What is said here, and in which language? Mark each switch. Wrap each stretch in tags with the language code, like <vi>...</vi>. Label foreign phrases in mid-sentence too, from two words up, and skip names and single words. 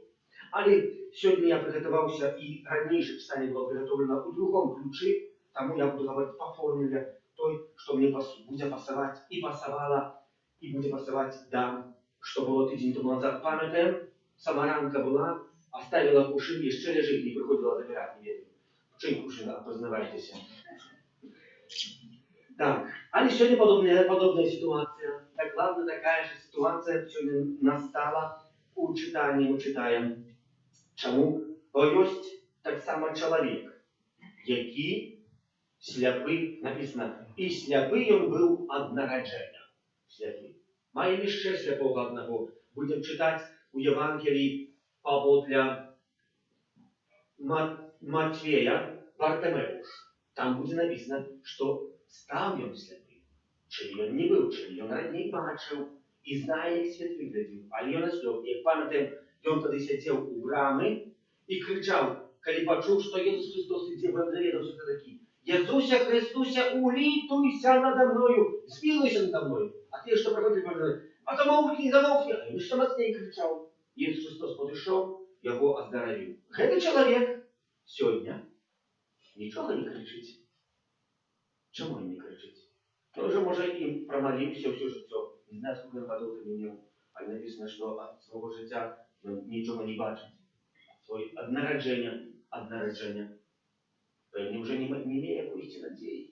<uk>Але сьогодні я приготувався і раніше читання було приготовлено у другому ключі, тому я буду говорити по формулі той, що мені буде пасувати і пасувала, і буде пасувати дам, що було тиждень тому назад. Пам'ятаємо, самаранка була, оставила кушин, ще лежить, не приходила забирати, не вірю. Чим кушин, познавайтеся.</uk> <ru>Так, але сегодня подобная ситуация. Так, главное, такая же ситуация сегодня настала у читания. Мы читаем, чему? Бо есть так само человек,</ru> <uk>який сляпий, написано, і сляпий он був од народження. Сляпий. Маємо ще сляпого одного. Будемо читати у Євангелії Павла Матвея Бартимеуш. Там буде написано, що став ён сляпий.</uk> <be>Чили ён не быў, чили ён раней бачыў і знае, як свет выглядзеў. Але ён аслёп. Як памятаем, ён тады сядзеў у брамы і крычаў, калі пачуў, што Jesús Христос ідзе, бо даведаўся такі: Jesúsia Христуся, улітуйся надо мною, змілуйся надо мною.</be> <uk>А ті,</uk> <be>што праходзілі, казали: а замоўкні, замоўкні. А ён ще мацней крычаў. Jesús Христос падышоў, яго аздаравіў. Гэты чалавек сёння нічога не крычыць.</be> <uk>Чому він не кричить? Він вже, може, і промолився все життя. Не знаю, скільки годів він имел. Але написано, що від свого життя він нічого не бачить. Своє однародження. Він вже не має якоїсь надії.</uk>